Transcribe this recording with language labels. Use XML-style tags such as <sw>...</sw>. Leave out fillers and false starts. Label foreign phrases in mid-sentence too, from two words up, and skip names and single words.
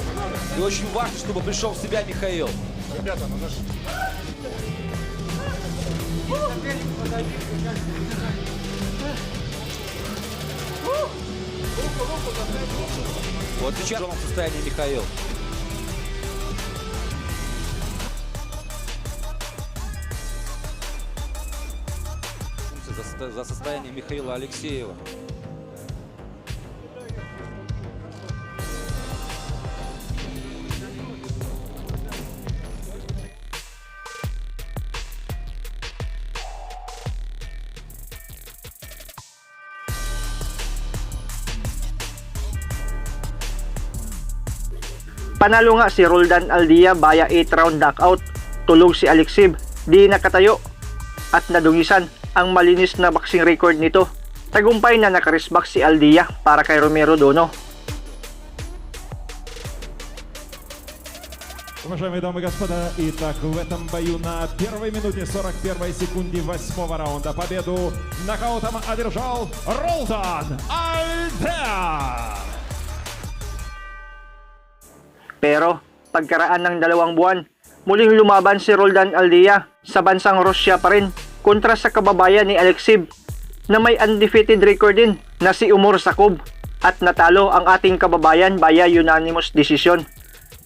<ru>И очень важно, чтобы пришел в себя Михаил. Вот сейчас в тяжелом состоянии Михаил. За состояние Михаила Алексеева.</ru> <tl>Panalo nga si Roldan Aldia</tl> <en>via 8 round knockout.</en> <tl>Tulog si Alexev, di nakatayo at nadungisan ang malinis na</tl> <en>boxing record</en> <tl>nito. Tagumpay na nakarisbak si Aldia para kay Romero Dono.</tl> <ru>Уважаемые дамы и господа, итак, в этом бою на первой минуте 41 секунде 8-го раунда победу нокаутом одержал Roldan Альдея.</ru> <tl>Pero pagkaraan ng 2 buwan, muling lumaban si Roldan Aldia sa bansang Russia pa rin kontra sa kababayan ni Alexev na may</tl> <en>undefeated record</en> <tl>din na si Umur Sakov at natalo ang ating kababayan via</tl> <en>unanimous decision.</en>